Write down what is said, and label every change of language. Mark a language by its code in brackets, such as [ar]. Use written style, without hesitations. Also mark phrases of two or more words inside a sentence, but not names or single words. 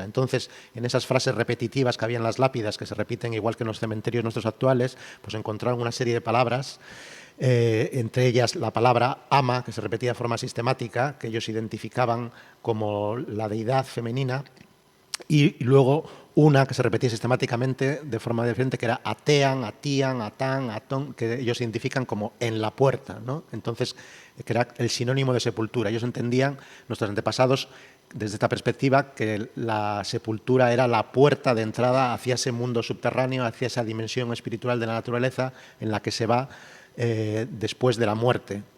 [es] Entonces, en esas frases repetitivas que había en las lápidas, que se repiten igual que en los cementerios nuestros actuales, pues encontraron una serie de palabras, entre ellas la palabra ama, que se repetía de forma sistemática, que ellos identificaban como la deidad femenina, y luego una que se repetía sistemáticamente de forma diferente, que era atean, atían, atán, atón, que ellos identifican como en la puerta, ¿no? Entonces, que era el sinónimo de sepultura. Ellos entendían, nuestros antepasados, desde esta perspectiva, que la sepultura era la puerta de entrada hacia ese mundo subterráneo, hacia esa dimensión espiritual de la naturaleza en la que se va después de la muerte, ¿no?